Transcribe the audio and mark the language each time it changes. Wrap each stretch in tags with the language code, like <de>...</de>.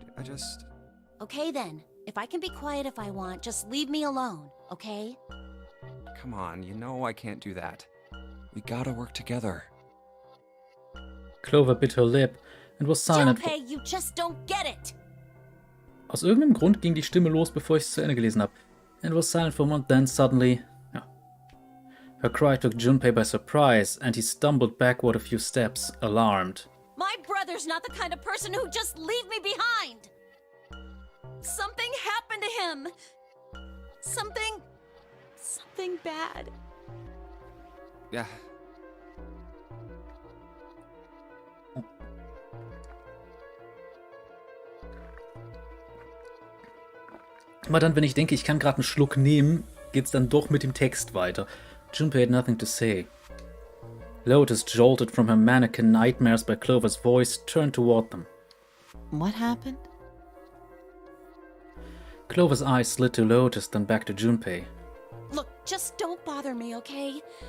<en>I just... Okay then. If I can be quiet if I want, just leave me alone, okay? Come on, you know I can't do that. We gotta work together. Clover bit her lip and was silent. Junpei, you just don't get it!</en> <de>Aus irgendeinem Grund ging die Stimme los, bevor ich es zu Ende gelesen habe.</de> <en>And was silent for a moment, then suddenly... Oh. Her cry took Junpei by surprise, and he stumbled backward a few steps, alarmed. My brother's not the kind of person who'd just leave me behind! Something happened to him. Something bad. Yeah.</en> <de>Aber dann, wenn ich denke, ich kann gerade einen Schluck nehmen, geht's dann doch mit dem Text weiter.</de> <en>Junpei had nothing to say. Lotus, jolted from her mannequin nightmares by Clover's voice, turned toward them. What happened? Clover's eyes slid to Lotus, then back to Junpei. Look, just don't bother me, okay?</en>